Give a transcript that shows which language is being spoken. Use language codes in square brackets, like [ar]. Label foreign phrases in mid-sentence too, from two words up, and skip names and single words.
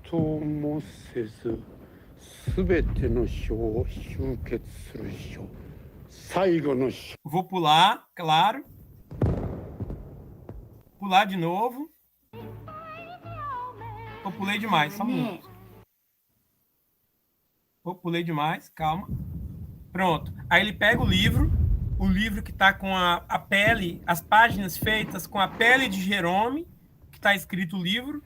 [ja] 想もせず、すべての書を集結する書、最後の書。 [pt] Vou pular, claro. Pular de novo. Eu pulei demais, só um minuto. Eu pulei demais, calma. Pronto. Aí ele pega o livro que está com a pele, as páginas feitas com a pele de Jerome, que está escrito o livro.